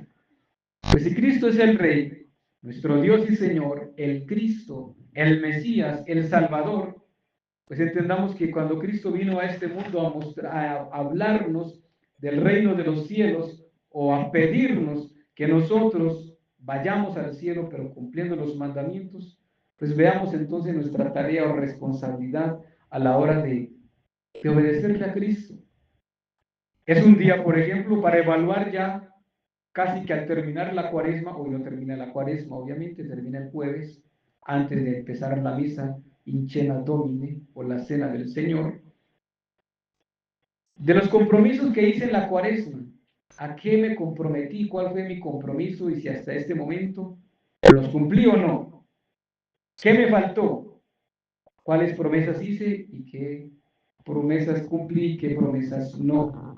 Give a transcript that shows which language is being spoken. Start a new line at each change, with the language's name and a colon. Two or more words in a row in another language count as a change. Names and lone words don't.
Spanish: Pues si Cristo es el Rey, nuestro Dios y Señor, el Cristo, el Mesías, el Salvador, pues entendamos que cuando Cristo vino a este mundo a hablarnos del reino de los cielos o a pedirnos que nosotros vayamos al cielo pero cumpliendo los mandamientos, pues veamos entonces nuestra tarea o responsabilidad a la hora de obedecerle a Cristo. Es un día, por ejemplo, para evaluar ya casi que al terminar la cuaresma, hoy no termina la cuaresma, obviamente, termina el jueves, antes de empezar la misa
Latin: in cena Domini,
Spanish: o la cena del Señor, de los compromisos que hice en la cuaresma, a qué me comprometí, cuál fue mi compromiso y si hasta este momento los cumplí o no, qué me faltó, cuáles promesas hice y qué promesas cumplí y qué promesas no.